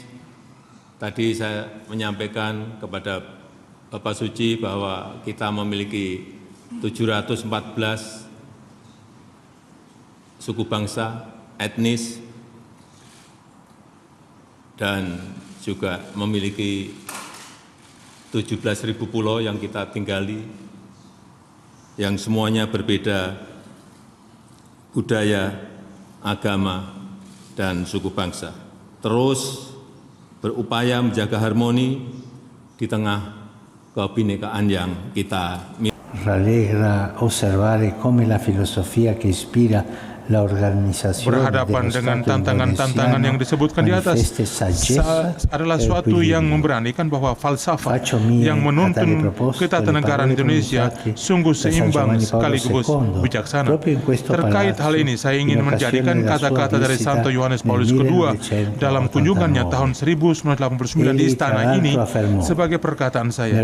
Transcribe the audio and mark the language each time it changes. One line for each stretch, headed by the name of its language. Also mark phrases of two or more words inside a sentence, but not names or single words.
Indonesian: Tadi saya menyampaikan kepada Bapak Suci bahwa kita memiliki 714 suku bangsa, etnis, dan juga memiliki 17.000 pulau yang kita tinggali, yang semuanya berbeda budaya, agama, dan suku bangsa. Terus berupaya menjaga harmoni di tengah kebinekaan yang kita miliki.
Italian: Rallegra osservare come la filosofia che ispira
Indonesian: berhadapan dengan tantangan-tantangan yang disebutkan di atas adalah suatu yang memberanikan bahwa falsafah yang menuntun ketatanegaraan Indonesia sungguh seimbang sekaligus bijaksana. Terkait hal ini, saya ingin menjadikan kata-kata dari Santo Yohanes Paulus II dalam kunjungannya tahun 1989 di istana ini sebagai perkataan saya.